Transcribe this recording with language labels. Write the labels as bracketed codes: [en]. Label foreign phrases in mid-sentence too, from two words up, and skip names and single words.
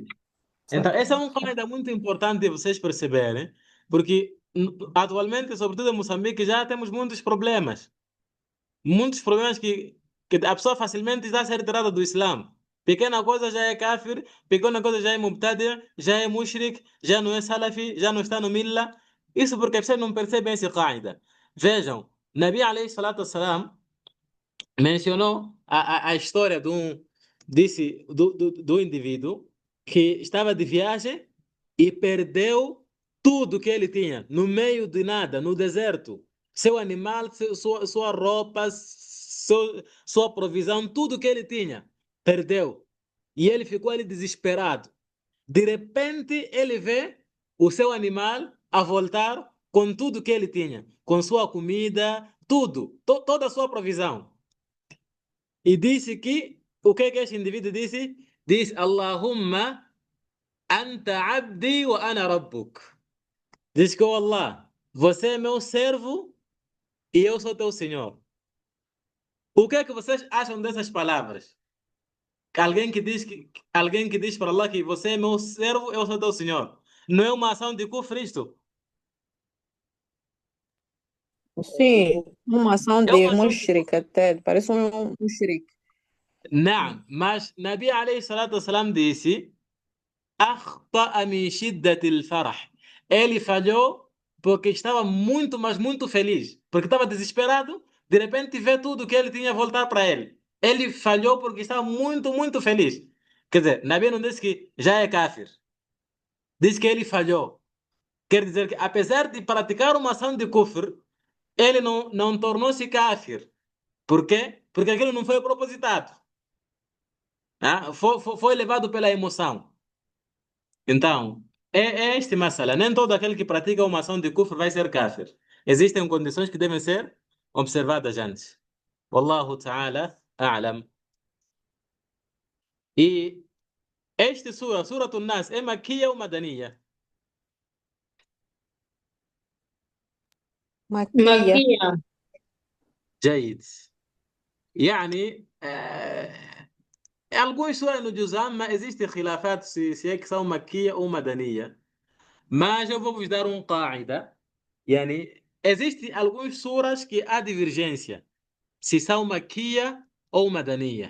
[pt] Então, essa é uma coisa muito importante de vocês perceberem, porque atualmente, sobretudo em Moçambique, já temos muitos problemas. Muitos problemas que a pessoa facilmente está a ser tirada do Islã. Pequena coisa já é kafir, pequena coisa já é mubtadi', já é mushrik, já não é salafi, já não está no millah. Isso porque vocês não percebem esse qaida. Vejam, [ar] نبي عليه الصلاة والسلام [pt] mencionou a história do indivíduo que estava de viagem e perdeu tudo que ele tinha, no meio de nada, no deserto. Seu animal, sua roupa, sua provisão, tudo que ele tinha, perdeu. E ele ficou ali desesperado. De repente, ele vê o seu animal a voltar com tudo que ele tinha, com sua comida, tudo, toda a sua provisão. E disse que, o que este indivíduo disse? Diz, [ar] اللهم أنت عبدي وأنا ربك. [pt] Diz que, oh Allah, você é meu servo e eu sou teu senhor. O que é que vocês acham dessas palavras? Alguém que diz para Allah que você é meu servo, eu sou teu senhor. Não é uma ação de kufr isto? Sim, uma ação É de uma ação de mushrik até, parece um mushrik. [ar] Naam, mas نبي عليه الصلاة والسلام disse أخطأ من شدة الفرح. [pt] Ele falhou porque estava muito, mas muito feliz. Porque estava desesperado, de repente vê tudo que ele tinha voltar para ele. Ele falhou porque estava muito, muito feliz. Quer dizer, Nabi não disse que já é kafir. Diz que ele falhou. Quer dizer que, apesar de praticar uma ação de kufr, ele não tornou-se kafir. Por quê? Porque aquilo não foi propositado. Foi levado pela emoção. Então, é este masala. Nem todo aquele que pratica uma ação de kufr vai ser kafir. Existem condições que devem ser observadas antes. [ar] والله تعالى أعلم. [pt] E este Suratul Nas, é maquia ou madaniya? Maquia. Maquia. جيد. يعني alguns suras no Juz Amma existem khilafat se é que são maquia ou madaniya. Mas eu vou vos dar um qaida. Yani, existem alguns suras que há divergência. Se são maquia ou madaniya.